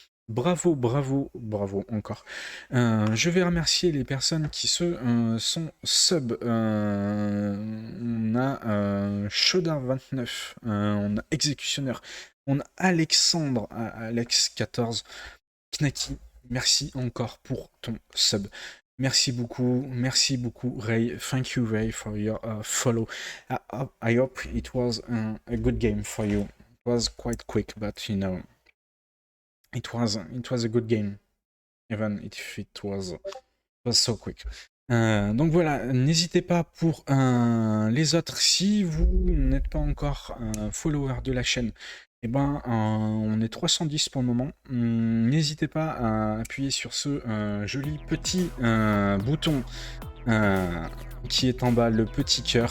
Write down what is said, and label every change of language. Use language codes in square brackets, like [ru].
[fr] Bravo, bravo, bravo encore. Je vais remercier les personnes qui sont sub. On a Chaudard29, on a Exécutionnaire, on a Alexandre, Alex14, Knaki, merci encore pour ton sub. Merci beaucoup, Ray. [en] Thank you, Ray, for your follow. I hope it was a good game for you. It was quite quick, but you know, it was a good game, even if it was so quick. [fr] Donc voilà, n'hésitez pas pour les autres, si vous n'êtes pas encore follower de la chaîne, eh ben, on est 310 pour le moment. N'hésitez pas à appuyer sur ce joli petit bouton qui est en bas, le petit cœur.